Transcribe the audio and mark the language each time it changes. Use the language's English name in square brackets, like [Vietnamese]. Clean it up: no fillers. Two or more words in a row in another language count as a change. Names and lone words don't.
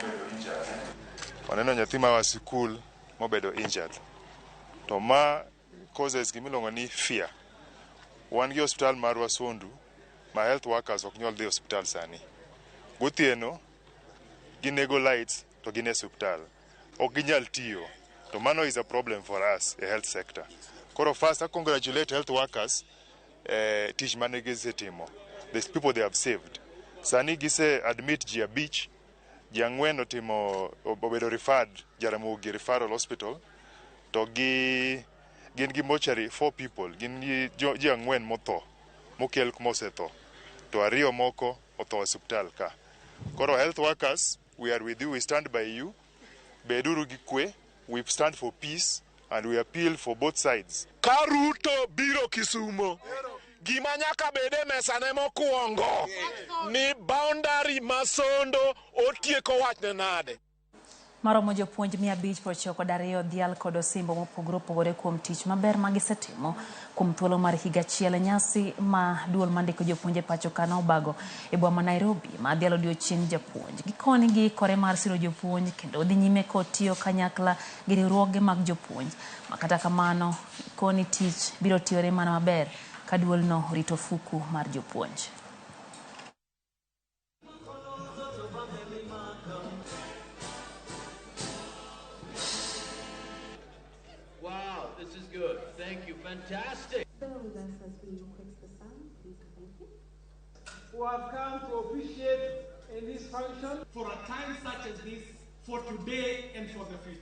[Luo (Kenya and Tanzania)] Waneno nyathi ma sikul mobedo injured to ma causes gimiluongo ni fear. Wan gi hospital mar Wasondu ma [English] health workers [Luo (Kenya and Tanzania)] ok nyal dhi hospital sani. Gotieno ginego lights to gine hospital. Ok ginyal tiyo. To mano [English] is a problem for us, a health sector. Koro first I congratulate health workers [Luo (Kenya and Tanzania)] tich mane gisetimo. [English] These people they have saved. Sani gise admit ji abich, ji ang'wen otimo obedo referred RAMOGI referral hospital to gin gi mortuary 4 people, gin gi ji ang'wen motho mokel kumosetho to ariyo moko otho hospital ka. Koro health workers, we are with you, we stand by you. [Luo (Kenya and Tanzania)] Beduru gi kwe, [English] we stand for peace and we appeal for both sides. [Luo (Kenya and Tanzania)] Karuto biro Kisumo. Gima nyaka bede mesane mokuongo ni boundary masondo otieko wachne nade. Maromo jopuonj 592 dhial kod osimbo mopogore kuom tich maber magisetimo kuom thuolo mar higa achiel. Nyasi ma duol mandiko jopuonje pacho kana obago e boma Nairobi ma dhialo odiochieng' japuonj. Gikoni gi kore mar siro jopuonj kendo dhi nyime kotiyo kanyakla gi riwruoge mag jopuonj. Makata kamano koni tich biro tiyore mana maber ka duolno rito fuku mar jopuonj. [English] Wow, this is good. Thank you. Fantastic. Bear with us as we request the sound, please. Thank you. Who have come to officiate in this function for a time such as this, for today and for the future.